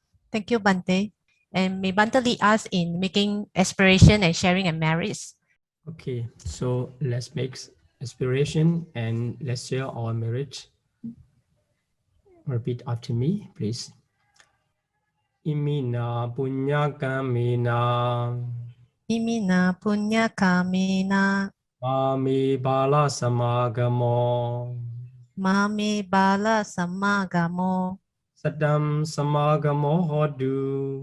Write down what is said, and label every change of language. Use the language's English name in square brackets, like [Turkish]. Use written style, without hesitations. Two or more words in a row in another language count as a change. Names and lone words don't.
[English] Thank you, Bante. And may Bante lead us in making aspiration and sharing and merits. Okay, so let's make aspiration and let's share our merit. Repeat after me, please. [Pali] Imina punya kamina. Imina punya kamena. Mami bala samagamo. Mami bala samagamo. Sadam samagamo hodu.